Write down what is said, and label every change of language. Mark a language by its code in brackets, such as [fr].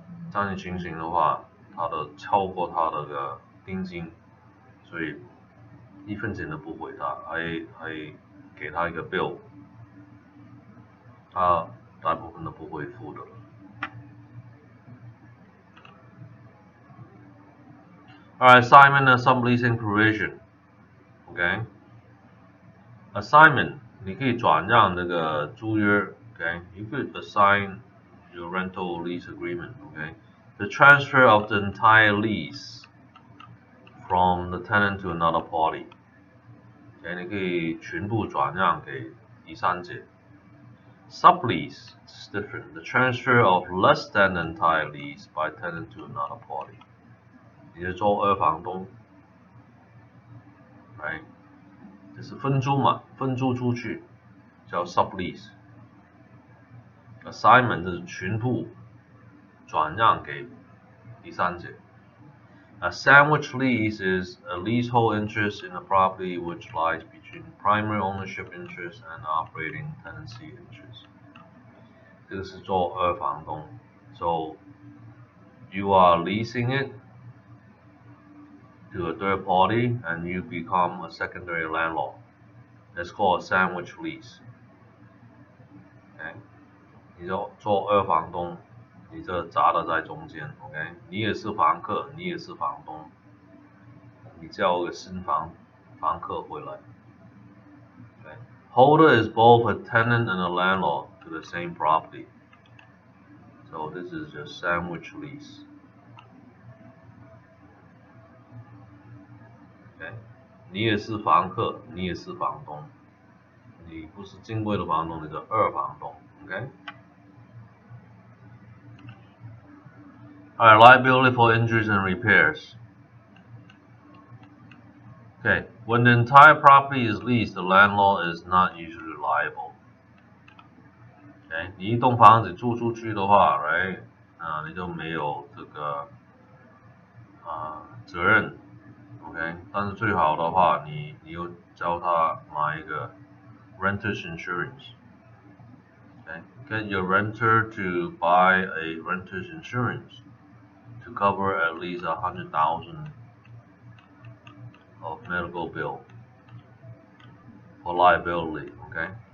[zh] 这样的情形的话，它的超过它的定金，所以1分钱都不回他，还给他一个 bill， 他大部分都不会付的。 [en] Alright, assignment and subleasing provision. [zh] OK， assignment 你可以转让这个租约。 [en] OK， you could assign your rental lease agreement. OK， the transfer of the entire lease from the tenant to another party. [zh] OK， 你可以全部转让给第三者。 [en] Sublease is different. The transfer of less than the entire lease by tenant to another party. [zh] 你是做二房东 ，right？就是分租嘛，分租出去叫 sublease。assignment 就是全部转让给第三者。 [en] A sandwich lease is a leasehold interest in a property which lies between primary ownership interest and operating tenancy interest. [zh] 这个是做二房东 ， [en] so you are leasing it to a third party and you become a secondary landlord. That's called a sandwich lease. Okay? [zh] 你就做二房东，你这夹的在中间 ，OK？你也是房客，你也是房东，你叫个新房客回来。 [en] Okay? Holder is both a tenant and a landlord to the same property. So this is just sandwich lease. Okay? [zh] 你也是房客，你也是房东，你不是正规的房东，你是二房东。 [en] Okay? Alright, liability for injuries and repairs. Okay, when the entire property is leased, the landlord is not usually liable. [zh] Okay, 你一栋房子租出去的话 ，right， 你就没有这个责任 ，OK， 但是最好的话，你又教他买一个 renter's insurance。 [en] Okay, get your renter to buy a renter's insurance to cover at least 100,000 of medical bill for liability. Okay.